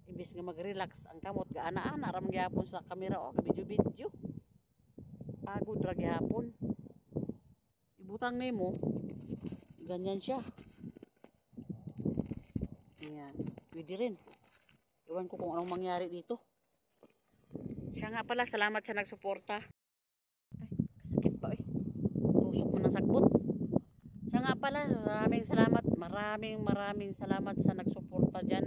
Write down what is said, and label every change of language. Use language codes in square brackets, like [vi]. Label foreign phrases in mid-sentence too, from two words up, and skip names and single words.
[ceb] imbis nga mag-relax ang kamot gaana-ana ra man gyapon sa kamera o kabidyo-bidyo. Pagod ra gyapon. Ibutang nimo ganyan siya. [tl] Ayan, pwede rin. Iwan ko kung anong mangyari dito. Siya nga pala, salamat sa nagsuporta. [ceb] Ay, kasakit ba eh. Tusok mo ng sagbot. [tl] Siya nga pala, maraming salamat. Maraming salamat sa nagsuporta dyan.